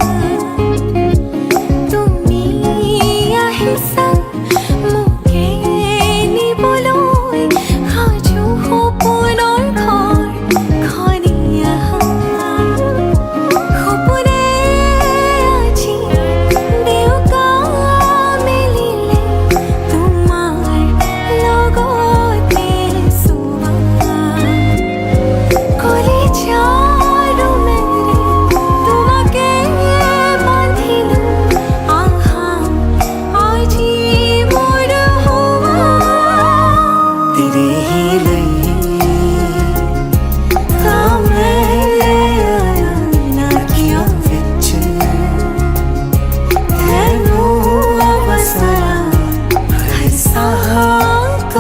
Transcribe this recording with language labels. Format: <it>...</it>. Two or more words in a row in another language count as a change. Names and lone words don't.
<as>তুমি আহিছা মোকে নিবলৈ সাজু সপোনৰ ঘৰখনি আহা সপোনে আজি দেউকা মেলিলে তোমাৰ লগতে চোৱা কলিজাৰ মেৰে তোমাকে বান্ধিলো আহা আজি মোৰ হোৱা</as> <hi>तेरे ही लिए ना किया</hi> <pa>विच तेनू बसाया</pa> <hi>ऐसा तो</hi>